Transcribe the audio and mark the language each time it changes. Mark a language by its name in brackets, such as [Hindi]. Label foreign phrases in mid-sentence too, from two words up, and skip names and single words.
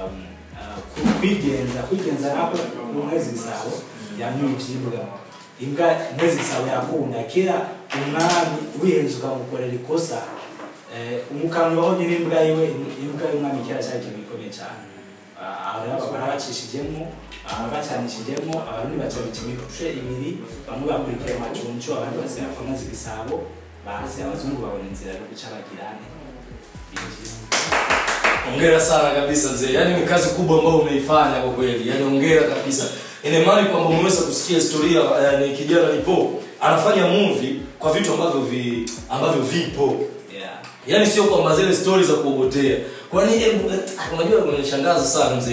[Rundi] kwigenza nako Mwezi Gisabo yamwivyibwa imbwa Mwezi Gisabo yakunda kera umwami wihenze ukamukorera ikosa umukambwe waho nyine imbwa y'umwami kera cyari ikintu gikomeye cyane barabacishijemo bacanishijemo abarundi bacabita imice ibiri bamwe bakurikira Maconco abandi basera kwa Mwezi Gisabo base abazungu babona inzira yo guca bagirane. [Swahili] Hongera sana kabisa mzee. Yaani ni kazi kubwa ambayo umeifanya kwa kweli. Yaani hongera kabisa. Ina maana kwamba umeweza kusikia historia ni kijana nipo anafanya movie kwa vitu ambavyo vipo. Yeah. Yaani sio kwamba zile stories za kuogotea. Kwani hebu unajua kunishangaza sana mzee.